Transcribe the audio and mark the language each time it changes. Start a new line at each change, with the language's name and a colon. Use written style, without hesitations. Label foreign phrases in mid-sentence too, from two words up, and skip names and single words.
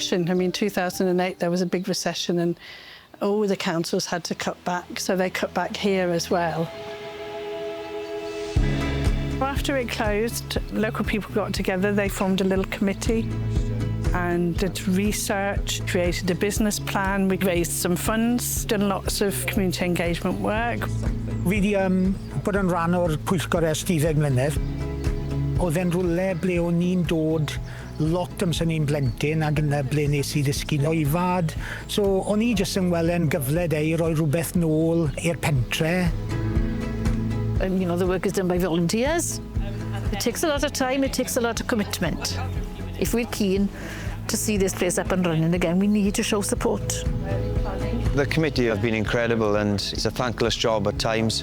English: I mean, 2008, there was a big recession and all the councils had to cut back, so they cut back here as well. After it closed, local people got together, they formed a little committee and did research, created a business plan. We raised some funds, done lots of community engagement work.
Welsh: We bod yn rhan o'r pwyllgor ers 12 mlynedd. Oedd e'n rwle ble o'n ni'n dod lot amser ni'n blentyn, ac yna ble nes I ddysgu oifad. So o'n I jyst yn weld e'n gyfle I roi rhywbeth nôl i'r pentre.
English: And, the work is done by volunteers. It takes a lot of time, it takes a lot of commitment. If we're keen to see this place up and running again, we need to show support. The committee have been incredible, and it's a thankless job at times.